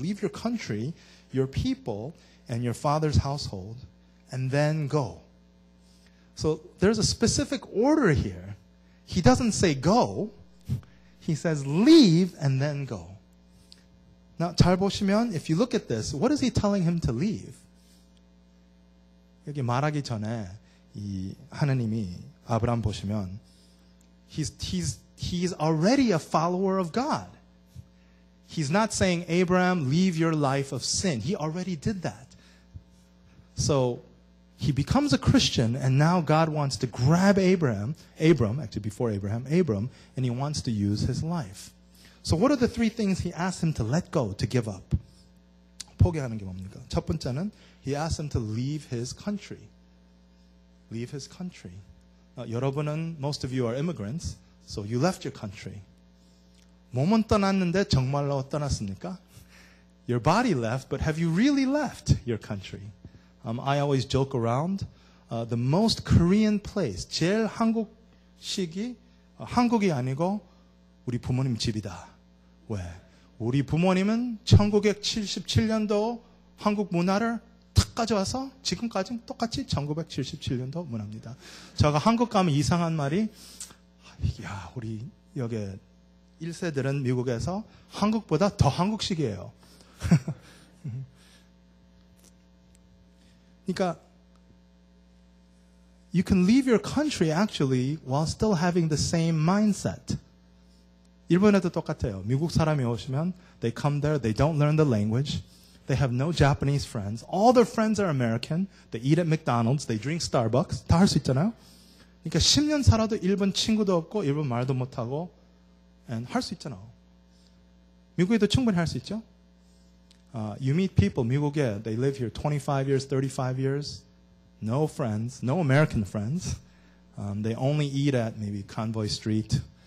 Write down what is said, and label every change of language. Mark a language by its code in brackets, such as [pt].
[en] Leave your country, your people, and your father's household, and then go. So there's a specific order here. He doesn't say go. He says leave and then go. Now, [ko] 잘 보시면, [en] if you look at this, what is he telling him to leave? [ko] 여기 말하기 전에 이 하나님이 아브람 보시면 [en] he's already a follower of God. He's not saying, Abraham, leave your life of sin. He already did that. So he becomes a Christian, and now God wants to grab Abram, actually before Abraham, and he wants to use his life. So what are the 3 things he asked him to let go, to give up? [ko] 포기하는 게 뭡니까? 첫 번째는 [en] he asked him to leave his country. Leave his country. [ko] 여러분은, [en] most of you are immigrants, so you left your country. [ko] 몸은 떠났는데 정말로 떠났습니까? [en] Your body left, but have you really left your country? I always joke around. The most Korean place, [ko] 제일 한국식이 한국이 아니고 우리 부모님 집이다. 왜? 우리 부모님은 1977년도 한국 문화를 탁 가져와서 지금까지 똑같이 1977년도 문화입니다. 제가 한국 가면 이상한 말이 야, 우리 여기 1세들은 미국에서 한국보다 더 한국식이에요. [en] 그러니까 you can leave your country actually while still having the same mindset. [ko] 일본에도 똑같아요. 미국 사람이 오시면 [en] they come there, they don't learn the language. They have no Japanese friends. All their friends are American. They eat at McDonald's. They drink Starbucks. [ko] 다 할 수 있잖아요. 그러니까 10년 살아도 일본 친구도 없고 일본 말도 못하고 할 수 있잖아요. 미국에도 충분히 할 수 있죠. [en] You meet people, [ko] 미국에, [en] they live here 25 years, 35 years. No friends, no American friends. They only eat at maybe Convoy Street.